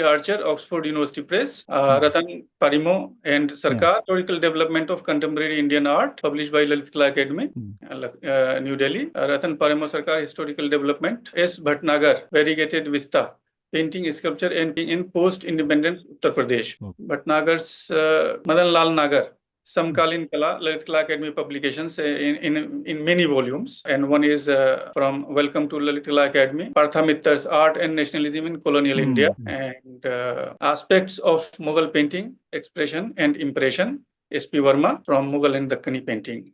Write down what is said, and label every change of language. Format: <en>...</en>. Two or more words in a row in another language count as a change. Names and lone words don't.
<en>Archer, Oxford University Press, Ratan Parimo and Sarkar, Historical Development of Contemporary Indian Art, published by Lalit Kala Academy, New Delhi, Ratan Parimo Sarkar, Historical Development, S. Bhatnagar, Variegated Vista, Painting, Sculpture and in Post-Independent Uttar Pradesh. Bhatnagar's Madan Lal Nagar, Samkalin Kala, Lalit Kala Academy publications in many volumes. And one is from Welcome to Lalit Kala Academy, Partha Mittar's Art and Nationalism in Colonial India, and Aspects of Mughal Painting, Expression and Impression, S.P. Verma from Mughal and Dakkani Painting.</en>